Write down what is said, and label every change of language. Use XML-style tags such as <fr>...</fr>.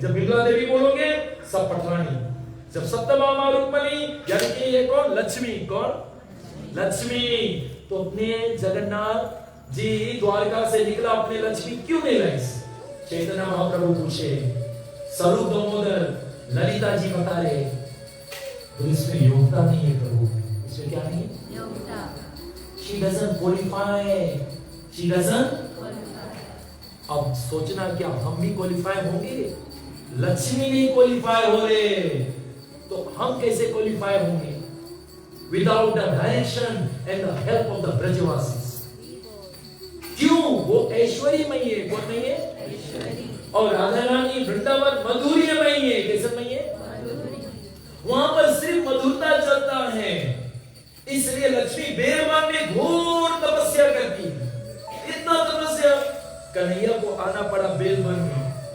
<hi>जब बिमला देवी बोलोगे सब पटरानी, जब सत्यभामा रुक्मणी यानी कि ये कौन? लक्ष्मी। कौन? लक्ष्मी। तो अपने जगन्नाथ जी द्वारका से निकला, अपने लक्ष्मी क्यों नहीं लाई? चैतन्य महाप्रभु पूछे, स्वरूप दामोदर, ललिता जी बता रहे तो इसमें योग्यता नहीं है प्रभु। इसमें क्या नहीं है? योग्यता।</hi> <en>She doesn't qualify, she doesn't qualify।</en> <hi>अब सोचना क्या हम भी क्वालिफाई होंगे? लक्ष्मी नहीं क्वालिफाई हो रहे तो हम कैसे क्वालिफाई होंगे?</hi> <en>Without the direction and the help of the ब्रजवासीज।</en> <hi>क्यों? वो ऐश्वर्यमयी है। कौन नहीं है? और राधा रानी वृंदावन मधुर्यमयी है। कैसे नहीं है? वहां पर सिर्फ मधुरता चलता है। इसलिए लक्ष्मी बेरमान में घोर तपस्या करती है। इतना तपस्या, कन्हैया को आना पड़ा बेलवन में।</hi>